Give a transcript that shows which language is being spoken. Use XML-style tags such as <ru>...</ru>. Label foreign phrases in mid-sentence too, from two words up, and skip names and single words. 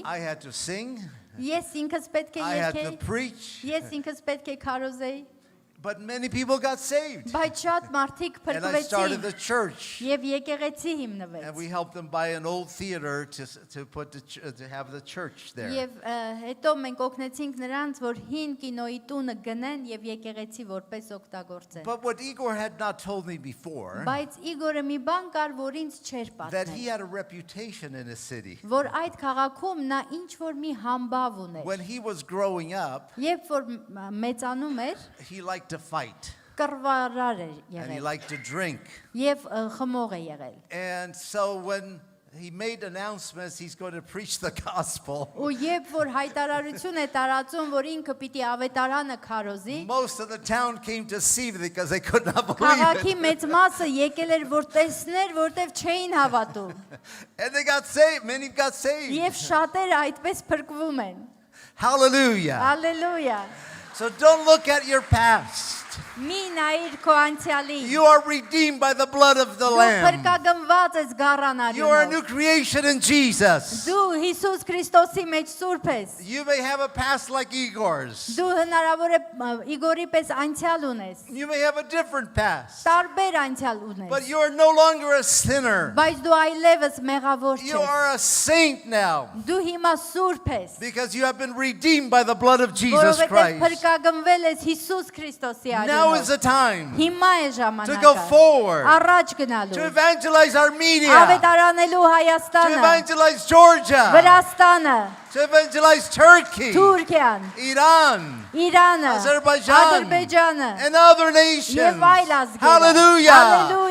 <en>I had to sing.</en> <hy>ես ինքս պետք է</hy> <en>I had to</en> <hy>երգեի,</hy> <en>preach.</en> <hy>ես ինքս պետք է քարոզեի,</hy> <en>But many people got saved.</en> <hy>բայց շատ մարդիկ</hy> <en>And I started</en> <hy>փրկվեցին</hy> <en>the church.</en> <hy>եւ եկեղեցի</hy> <en>And</en> <hy>հիմնվեց։</hy> <en>we helped them buy an old theater to have the church there.</en> <hy>Եվ հետո մենք օգնեցինք նրանց, որ հին կինոյի տունը գնեն եւ եկեղեցի որպես օգտագործեն։</hy> <en>But what Igor had not told me before,</en> <hy>Բայց Իգորը մի բան կար, որ ինձ չէր</hy> <en>that he</en> <hy>պատմել,</hy> <en>had a reputation in his city.</en> <hy>որ այդ քաղաքում նա ինչ որ մի համբավ ուներ։</hy> <en>When he was growing up,</en> <hy>Երբ որ մեծանում էր,</hy> <en>he liked to fight</en> <hy>կռվարար էր</hy> <en>and he</en> <hy>եղել</hy> <en>liked to drink.</en> <hy>եւ խմող է եղել։</hy> <en>And so when he made announcements, he's going to preach the gospel.</en> <hy>Ու երբ որ հայտարարություն է տարածում, որ ինքը պիտի ավետարանը քարոզի,</hy> <en>Most of the town came to see it because they could not believe</en> <hy>քաղաքի</hy> <en>it.</en> <hy>մեծ մասը եկել էր, որ տեսներ, որտեվ չէին հավատում։</hy> <en>And they got saved. Many got saved.</en> <hy>Եվ շատերը այդպես փրկվում են։</hy> <en>Hallelujah.</en> <hy>Հալելույա։</hy> <en>So don't look at your past.</en> <hy>Մի նայիր քո անցյալին։</hy> <en>You are redeemed by the blood of the</en> <hy>Դու</hy> <en>Lamb.</en> <hy>փրկագնված ես</hy> <en>You are a</en> <hy>գառանարյունով։</hy> <en>new creation in Jesus.</en> <hy>Դու Հիսուս Քրիստոսի մեջ սուրբ ես։</hy> <en>You may have a past like Igor's.</en> <hy>Դու հնարավոր է Իգորի պես անցյալ ունես։</hy> <en>You may have a different past.</en> <hy>Տարբեր անցյալ</hy> <en>But</en> <hy>ունես։</hy> <en>you are no longer a sinner.</en> <hy>Բայց դու այլևս մեղավոր</hy> <en>You</en> <hy>չես։</hy> <en>are a saint now</en> <hy>Դու հիմա սուրբ ես։</hy> <en>because you have been redeemed by the blood of Jesus</en> <hy>Որովհետև</hy> <en>Christ.</en> <hy>փրկագնվել ես Հիսուս Քրիստոսի</hy> <en>Now is</en> <hy>արյունով։</hy> <en>the time</en> <hy>Հիմա է</hy> <en>to go</en> <hy>ժամանակը</hy> <en>forward,</en> <hy>առաջ</hy> <en>to</en> <hy>գնալու։</hy> <en>evangelize Armenia,</en> <hy>Ավետարանելու</hy> <en>to</en> <hy>Հայաստանը,</hy> <en>evangelize Georgia,</en> <hy>Վրաստանը,</hy> <en>to evangelize Turkey,</en> <hy>Թուրքիան,</hy> <en>Iran,</en> <hy>Իրանը,</hy> <en>Azerbaijan,</en> <hy>Ադրբեջանը</hy> <en>and other nations.</en> <hy>եւ այլ ազգերը։</hy> <en>Hallelujah.</en> <hy>Հալելույա։</hy>